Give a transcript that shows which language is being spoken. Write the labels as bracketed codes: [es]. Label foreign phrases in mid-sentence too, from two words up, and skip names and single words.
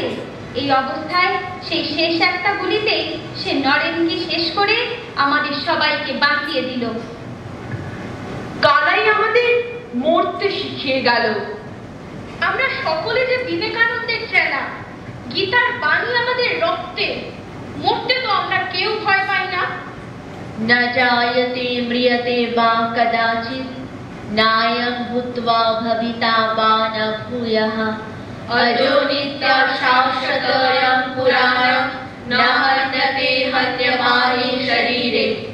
[bn] এই অবস্থায় সেই শেষ একটা গুলিতেই সে নরেনকে শেষ করে আমাদের সবাইকে বাঁচিয়ে দিল। কানাই আমাদের মরতে শিখিয়ে গেল। আমরা সকলে যে বিবেকানন্দের চেলা, গীতার বাণী আমাদের রক্তে। মরতে তো আমরা কেউ ভয় পাই না। [sa] न जायते म्रियते वा कदाचित् नायं भूत्वा भविता वा न भूयः अजो नित्यं शाश्वतोऽयं पुराणं न हन्यते हन्यमाने शरीरे।